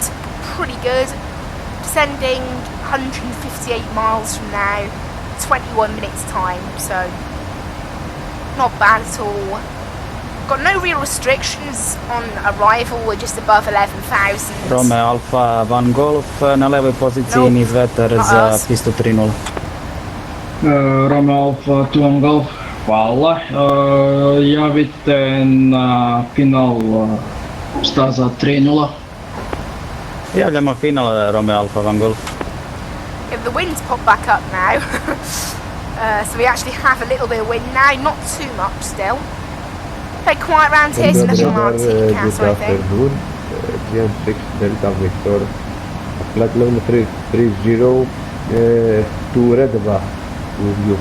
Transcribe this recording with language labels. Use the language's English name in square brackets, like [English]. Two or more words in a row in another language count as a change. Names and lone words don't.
[English] Pretty good. Descending 158 miles from now, 21 minutes time, so not bad at all. Got no real restrictions on arrival, we're just above 11,000. [Serbian] Romeo Alfa Van Golf na levoj poziciji niz vetar za pistu 3-0. Romeo Alfa 2 Van Golf, hvala. Javite na final staza 3-0. Javljamo final Romeo Alfa Van Golf. [English] If the winds pop back up now, so we actually have a little bit of wind now, not too much still. Very quiet around here, so nothing on our ticket council or anything. GM6 Delta Victor, flight level 330 to Redva with you.